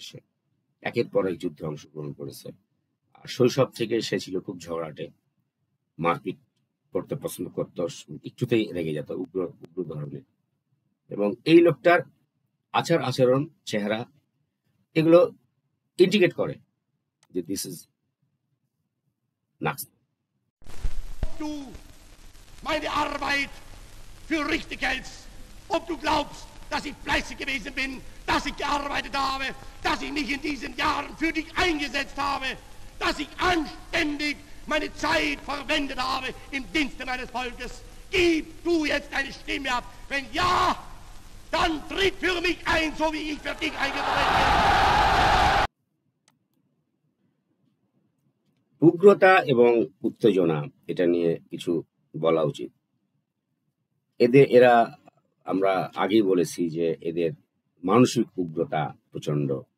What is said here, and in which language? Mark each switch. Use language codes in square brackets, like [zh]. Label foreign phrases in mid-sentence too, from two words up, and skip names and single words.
[bn] সে একের পর এক যুদ্ধে অংশগ্রহণ করেছে। আর শৈশব থেকে সে ছিল খুব ঝগড়াটে, মারপিট করতে পছন্দ করতো, একটুতেই রেগে যেত, উগ্র উগ্র ধরনের। এবং এই লোকটার আচার আচরণ, চেহারা, এগুলো ইন্ডিকেট করে যে [en] this is nurse. [de] du meine Arbeit für richtig hältst, ob du glaubst, dass ich fleißig gewesen bin, dass ich gearbeitet habe, dass ich mich in diesen Jahren für dich eingesetzt habe, dass ich anständig meine Zeit verwendet habe im Dienste meines Volkes. Gib du jetzt deine Stimme ab. Wenn ja, dann tritt für mich ein, so wie ich für dich eingetreten bin. [bn] উগ্রতা এবং উত্তেজনা এটা নিয়ে কিছু বলা উচিত। এরা আমরা আগেই বলেছি যে এদের মানসিক উগ্রতা প্রচন্ড।